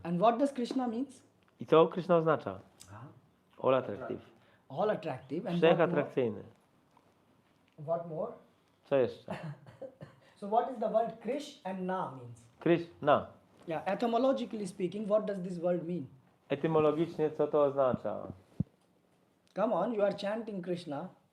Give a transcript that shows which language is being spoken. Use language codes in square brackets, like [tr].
[en] And what does Krishna means? [pl] I co Kryszna oznacza? [en] All attractive. All attractive. And [pl] Wszechatrakcyjny. [en] what more? [pl] Co jeszcze? [en] So what is the word Krish and Na means? [pl] Kryszna. [en] Yeah, etymologically speaking, what does this word mean? [pl] Etymologicznie co to oznacza? [en] Come on, you are chanting Krishna.